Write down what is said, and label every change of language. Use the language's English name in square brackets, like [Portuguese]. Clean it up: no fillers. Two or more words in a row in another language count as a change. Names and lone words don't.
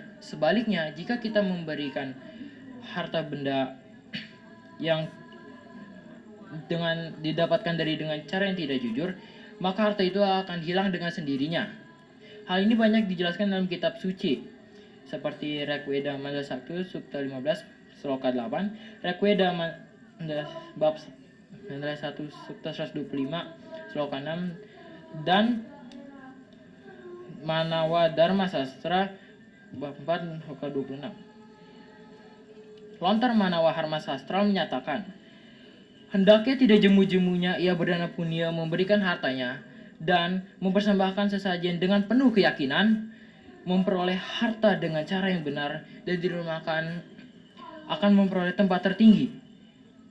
[Indonesian] Sebaliknya, jika kita memberikan harta benda yang didapatkan dengan cara yang tidak jujur, maka harta itu akan hilang dengan sendirinya. Hal ini banyak dijelaskan dalam kitab suci seperti Rekweda Mandala 1 Sukta 15 Sloka 8, Rekweda Bab Mandala 1 Sukta 125 Sloka 6, dan Manawa Dharma Sastra Bab 4 Sloka 26. Lontar Manawa Dharma Sastra menyatakan, hendaknya tidak jemu-jemunya ia berdana punya memberikan hartanya dan mempersembahkan sesajen dengan penuh keyakinan, memperoleh harta dengan cara yang benar dan dirumakan akan memperoleh tempat tertinggi.